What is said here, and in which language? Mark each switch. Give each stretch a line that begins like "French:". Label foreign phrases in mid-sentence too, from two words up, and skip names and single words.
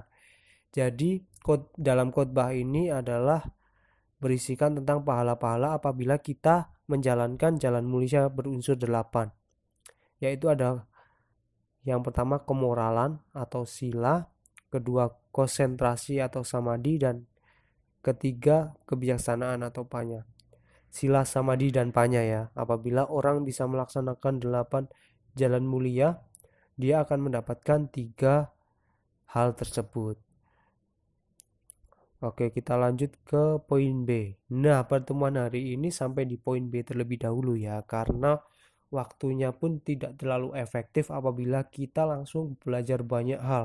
Indonesian: Jadi dalam khotbah ini adalah berisikan tentang pahala-pahala apabila kita menjalankan jalan mulia berunsur 8. Yaitu ada yang pertama kemoralan atau sila, kedua konsentrasi atau samadhi, dan ketiga kebijaksanaan atau panya.
Pali: Sila, samadhi,
Indonesian: dan panya ya. Apabila orang bisa melaksanakan 8 jalan mulia, dia akan mendapatkan 3 hal tersebut. Oke, kita lanjut ke poin B. Nah, pertemuan hari ini sampai di poin B terlebih dahulu ya, karena waktunya pun tidak terlalu efektif apabila kita langsung belajar banyak hal.